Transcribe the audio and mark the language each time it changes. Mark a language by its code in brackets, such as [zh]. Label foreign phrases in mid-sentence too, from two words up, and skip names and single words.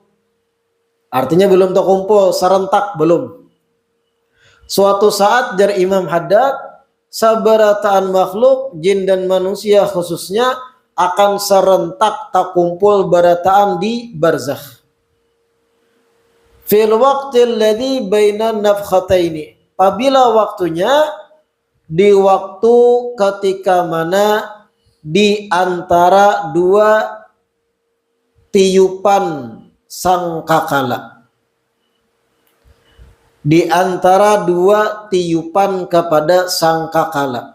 [id] Artinya belum terkumpul serentak, belum. Suatu saat dari Imam Haddad, seberataan makhluk jin dan manusia khususnya akan serentak takumpul berataan di barzakh. [ar] في الوقت الذي بين النفختين. [id] Apabila waktunya di waktu ketika mana di antara dua tiupan sangkakala. Di antara dua tiupan kepada sangkakala.